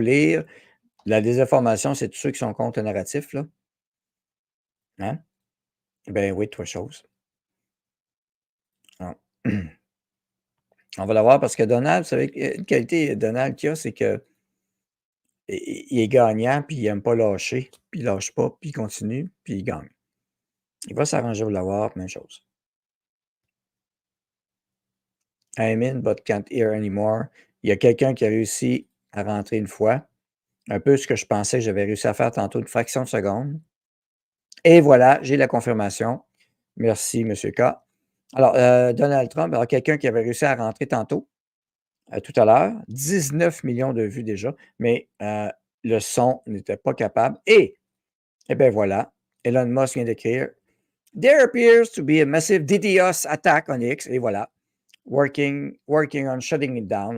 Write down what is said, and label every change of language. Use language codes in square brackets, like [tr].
[fr] Lire la désinformation, c'est tous ceux qui sont contre le narratif, là. Hein? Ben oui, trois choses. Ah. On va la voir parce que Donald, vous savez, une qualité Donald qu'il a, c'est que il est gagnant, puis il n'aime pas lâcher, puis il ne lâche pas, puis il continue, puis il gagne. Il va s'arranger pour l'avoir, même chose. [en] I'm in, but can't hear anymore. [fr] Il y a quelqu'un qui a réussi à rentrer une fois. Un peu ce que je pensais que j'avais réussi à faire tantôt, une fraction de seconde. Et voilà, j'ai la confirmation. Merci, M. K. Alors, Donald Trump, alors quelqu'un qui avait réussi à rentrer tantôt, tout à l'heure, 19 millions de vues déjà, mais le son n'était pas capable. Et bien voilà, Elon Musk vient d'écrire « [en] There appears to be a massive DDoS attack on X [fr] », et voilà. [en] Working on shutting it down.